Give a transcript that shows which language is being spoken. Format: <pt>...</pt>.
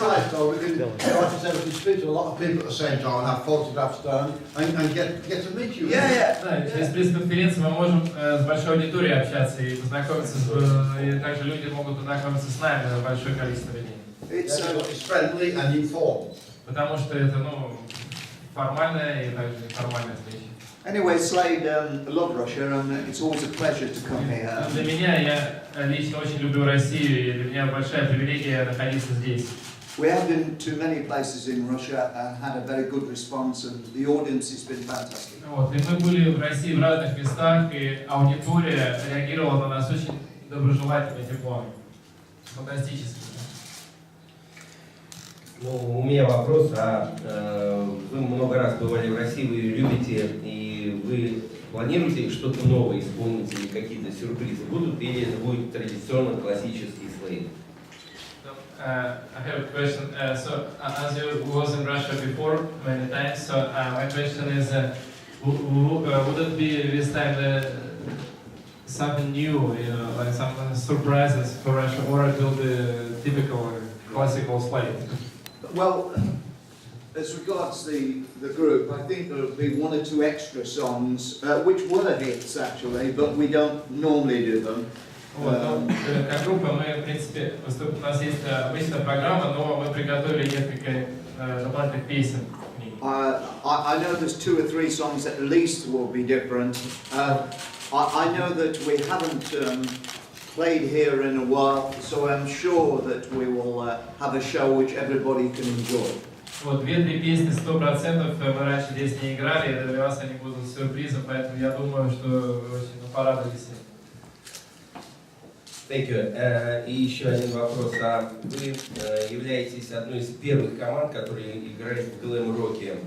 <en>So we can, like I said, we can speak to a lot of people at the same time, have photographs done, and get to meet you.</en> <ru>Да, через пресс-конференцию мы можем с большой аудиторией общаться и познакомиться, и также люди могут познакомиться с нами, большое количество людей.</ru> <en>It's friendly and informed.</en> <ru>Потому что это, формальная и также неформальная встреча.</ru> <en>Anyway, Slade, love Russia, and it's always a pleasure to come here.</en> <ru>Для меня, я лично очень люблю Россию, и для меня большая привилегия находиться здесь.</ru> <en>We have been to many places in Russia and had a very good response, and the audience has been fantastic.</en> <ru>Вот, и мы были в России в разных местах, и аудитория реагировала на нас очень доброжелательным и теплом. Фантастически. Ну, у меня вопрос, вы много раз бывали в России, вы ее любите, и вы планируете что-то новое исполнить или какие-то сюрпризы будут, или это будет традиционно классический Slade?</ru> <en>I have a question. So, as you was in Russia before many times, so my question is, would it be this time something new, you know, like some surprises for Russia, or it will be typical classical Slade? Well, as regards the group, I think there will be one or two extra songs, which were hits actually, but we don't normally do them.</en> <ru>Вот, ну, как группа мы, в принципе, у нас есть обычная программа, но мы приготовили несколько дополнительных песен к ней.</ru> <en>I know there's 2 or 3 songs at least will be different. I know that we haven't played here in a while, so I'm sure that we will have a show which everybody can enjoy.</en> <ru>Вот, 2-3 песни 100% мы раньше здесь не играли, и для вас они будут сюрпризом, поэтому я думаю, что вы очень порадуетесь.</ru> <en>Thank you.</en> <ru>И еще один вопрос. Вы являетесь одной из первых команд, которые играет в глэм-роке.</ru>